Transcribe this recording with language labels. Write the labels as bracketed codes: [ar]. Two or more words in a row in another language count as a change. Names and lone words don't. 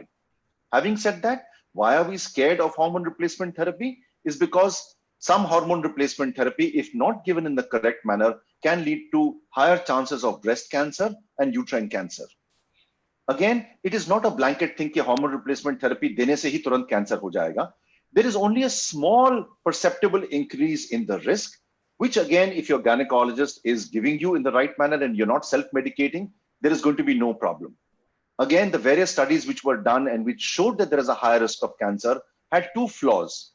[en] Having said that, why are we scared of hormone replacement therapy? Is because some hormone replacement therapy, if not given in the correct manner, can lead to higher chances of breast cancer and uterine cancer. Again, it is not a blanket thing that hormone replacement therapy [hi] देने से ही तुरंत कैंसर हो जाएगा. [en] There is only a small perceptible increase in the risk, which again, if your gynecologist is giving you in the right manner and you're not self-medicating, there is going to be no problem. Again, the various studies which were done and which showed that there is a higher risk of cancer had two flaws.